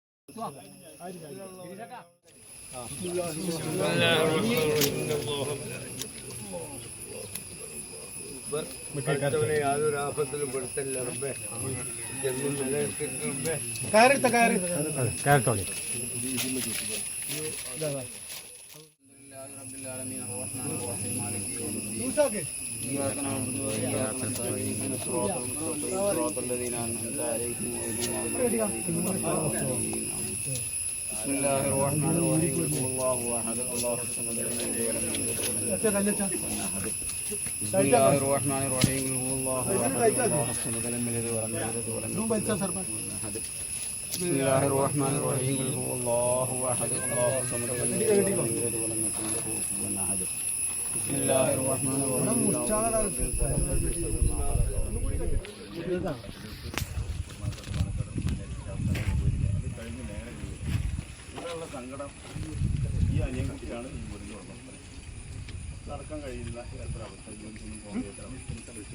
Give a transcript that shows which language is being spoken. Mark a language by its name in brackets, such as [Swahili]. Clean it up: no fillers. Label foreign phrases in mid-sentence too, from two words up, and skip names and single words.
[Malayalam] യാതൊരു ആപത്തിലും പെടുത്തല്ല റബ്ബേ. ജന്മം നിലനിർത്തിയിട്ട് റബ്ബേ. [Arabic] إياك نعبد وإياك نستعين اهدنا الصراط الذين أنعمت عليهم غير المغضوب عليهم. بسم الله الرحمن الرحيم قل هو الله أحد الله الصمد لم يلد ولم يولد ولم يكن له كفوا أحد. بسم الله الرحمن الرحيم قل هو الله أحد الله الصمد لم يلد ولم يولد ولم يكن له كفوا أحد. بسم الله الرحمن الرحيم قل هو الله أحد الله الصمد لم يلد ولم يولد ولم يكن له كفوا أحد. بسم الله الرحمن الرحيم [Malayalam] സങ്കടം ഈ അനിയൻ കുട്ടിയാണ് ഈ മുറിഞ്ഞു വന്നത്. നടക്കാൻ കഴിയില്ല എത്ര അവസ്ഥ, ജോലിക്കൊന്നും പോകാൻ.